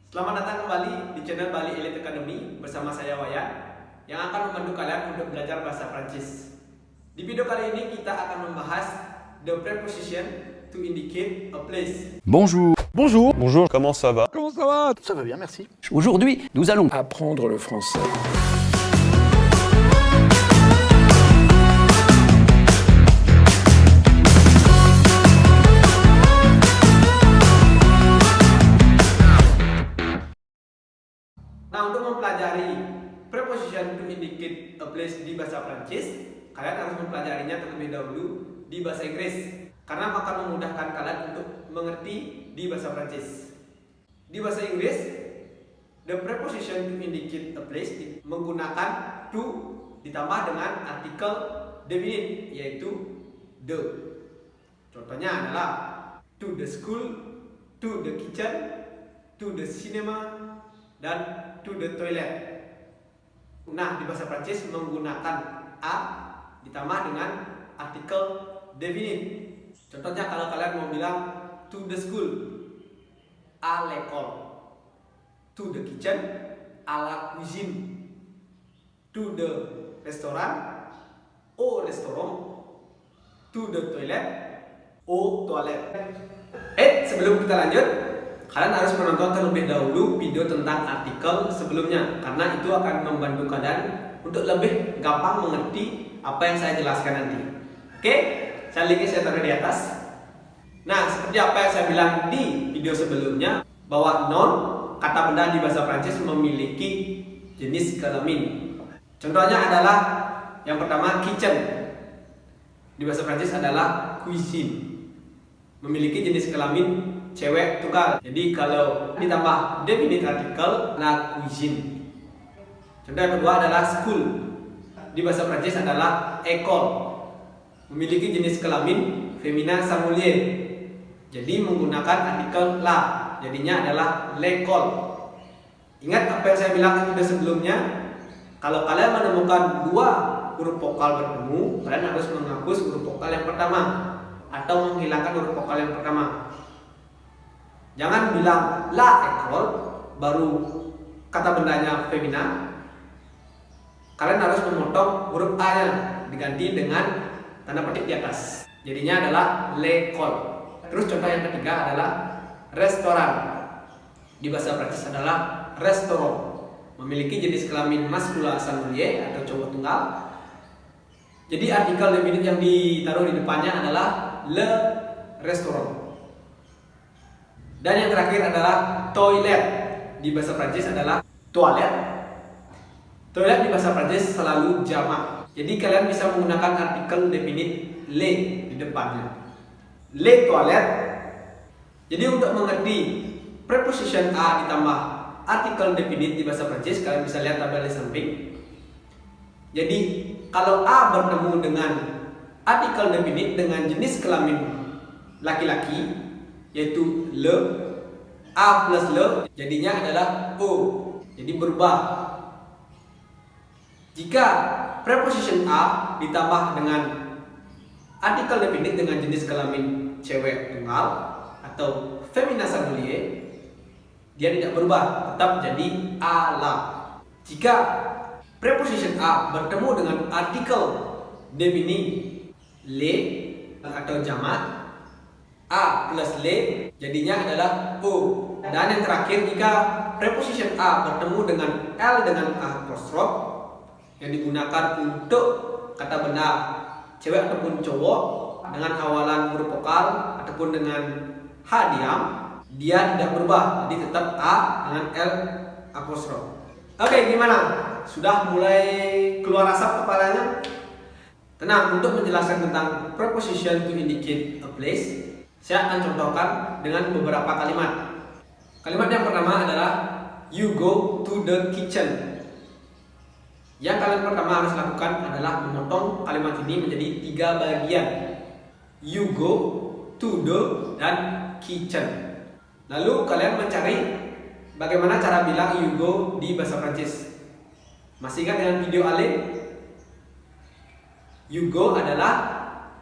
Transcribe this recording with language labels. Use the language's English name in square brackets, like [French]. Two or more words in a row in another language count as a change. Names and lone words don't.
[Indonesian] Selamat datang kembali di channel Bali Elite Academy bersama saya Wayan yang akan membantu kalian untuk belajar bahasa Prancis. Di video kali ini kita akan membahas [English] the preposition to indicate a place. [French] Bonjour. Bonjour. Bonjour. Comment ça va? Comment ça va? Ça va bien, merci. Aujourd'hui, nous allons Apprendre le français. [Indonesian] Nah, untuk mempelajari [English] preposition to indicate a place [Indonesian] di bahasa Prancis, kalian harus mempelajarinya terlebih dahulu di bahasa Inggris karena akan memudahkan kalian untuk mengerti di bahasa Prancis. Di bahasa Inggris, [English] the preposition to indicate a place [Indonesian] menggunakan to ditambah dengan artikel definite yaitu the. Contohnya adalah [English] to the school, to the kitchen, to the cinema, [Indonesian] dan [English] to the toilet. [Indonesian] Nah, di bahasa Prancis menggunakan a ditambah dengan artikel definite. Contohnya kalau kalian mau bilang [English] to the school, [French] à l'école, [English] to the kitchen, [French] à la cuisine, [English] to the restaurant, [French] au restaurant, [English] to the toilet, [French] au toilet. [Indonesian] Sebelum kita lanjut, kalian harus menonton terlebih dahulu video tentang artikel sebelumnya karena itu akan membantu kalian untuk lebih gampang mengerti apa yang saya jelaskan nanti. Oke, linknya saya taruh di atas. Nah, seperti apa yang saya bilang di video sebelumnya bahwa noun kata benda di bahasa Prancis memiliki jenis kelamin. Contohnya adalah yang pertama kitchen. Di bahasa Prancis adalah cuisine. Memiliki jenis kelamin cewek tunggal. Jadi kalau ditambah definite artikel [French] la cuisine. [Indonesian] Contoh yang kedua adalah school. Di bahasa Prancis adalah école. Memiliki jenis kelamin feminin singulier. Jadi menggunakan artikel la. Jadinya adalah l'école. Ingat apa yang saya bilang di video sebelumnya? Kalau kalian menemukan dua huruf vokal bertemu, kalian harus menghapus huruf vokal yang pertama atau menghilangkan huruf vokal yang pertama. Jangan bilang [French] la école [Indonesian] baru kata bendanya femina. Kalian harus memotong huruf A-nya diganti dengan tanda petik di atas. Jadinya adalah l'école. Terus contoh yang ketiga adalah restoran. Di bahasa Prancis adalah restaurant. Memiliki jenis kelamin maskulin singulier atau cowok tunggal. Jadi artikel definite yang ditaruh di depannya adalah [French] le restaurant. [Indonesian] Dan yang terakhir adalah toilet. Di bahasa Prancis adalah toilet. Toilet di bahasa Prancis selalu jamak. Jadi kalian bisa menggunakan artikel definite le di depannya. [French] Les toilettes. [Indonesian] Jadi untuk mengerti preposition a ditambah artikel definite di bahasa Prancis, kalian bisa lihat tabel di samping. Jadi kalau a bertemu dengan artikel definite dengan jenis kelamin laki-laki yaitu le, a plus le jadinya adalah o. Jadi berubah. Jika preposition a ditambah dengan artikel definite dengan jenis kelamin cewek tunggal atau feminin singulier, dia tidak berubah, tetap jadi ala. Jika preposition a bertemu dengan artikel definite le atau jamak, a plus le jadinya adalah o. Dan yang terakhir, jika preposition a bertemu dengan l dengan apostrof yang digunakan untuk kata benda cewek ataupun cowok dengan awalan huruf vokal ataupun dengan h diam, dia tidak berubah, jadi tetap a dengan l apostrof. Oke, gimana? Sudah mulai keluar asap kepalanya? Tenang, untuk menjelaskan tentang [English] preposition to indicate a place, [Indonesian] saya akan contohkan dengan beberapa kalimat. Kalimat yang pertama adalah [English] you go to the kitchen. [Indonesian] Yang kalian pertama harus lakukan adalah memotong kalimat ini menjadi 3 bagian. [English] You go, to the, [Indonesian] dan kitchen. Lalu kalian mencari bagaimana cara bilang [English] you go [Indonesian] di bahasa Prancis. Masih ingat dengan video Ale? [English] You go [Indonesian] adalah apa?